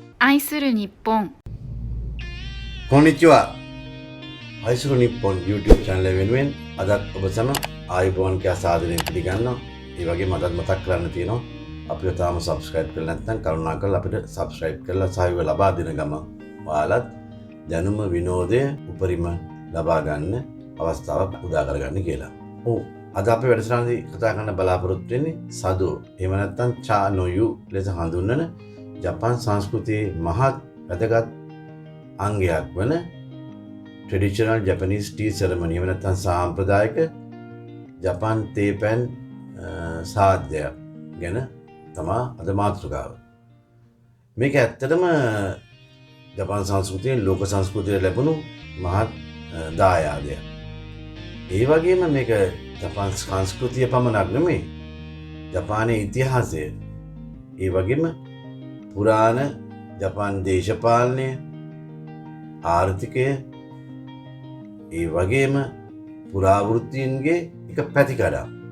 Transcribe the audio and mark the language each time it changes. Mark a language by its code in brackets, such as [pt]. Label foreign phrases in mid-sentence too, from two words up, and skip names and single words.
[ja] 愛する日本。 [si] こんにちは。愛する日本 YouTube channel එක වෙනුවෙන් අදත් ඔබ සම ආයුබෝවන් කියා සාදරයෙන් පිළිගන්නවා. ඒ වගේම අදත් මතක් කරන්න තියෙනවා අපිව තාම subscribe කරලා නැත්නම් කරුණාකරලා අපිට subscribe කරලා සහයෝගය ලබා දෙන ගම ඔයාලත් දැනුම විනෝදය උපරිම ලබා ගන්න අවස්ථාවක් උදා කරගන්න කියලා. ඔව් අද අපි වැඩසටහනේදී කතා කරන්න බලාපොරොත්තු වෙන්නේ සදෝ. එහෙම නැත්නම් චා නොයු ලෙස හඳුන්වන ජපාන් සංස්කෘතියේ මහත් වැදගත් අංගයක් වන [en] traditional Japanese tea ceremony. [si] එහෙම නැත්නම් සාම්ප්‍රදායික ජපාන් තේ පැන් සාද්දය ගැන තමයි අද මාතෘකාව. මේක ඇත්තටම ජපාන් සංස්කෘතියෙන් ලෝක සංස්කෘතියට ලැබුණු මහත් දායාදයක්. ඒ වගේම මේක ජපාන් සංස්කෘතිය පමණක් නෙමෙයි ජපානයේ ඉතිහාසය, ඒ වගේම පුරාණ ජපාන් දේශපාලනය, ආර්ථිකය, ඒ වගේම පුරාවෘත්තීන්ගේ එක පැතිකඩක්.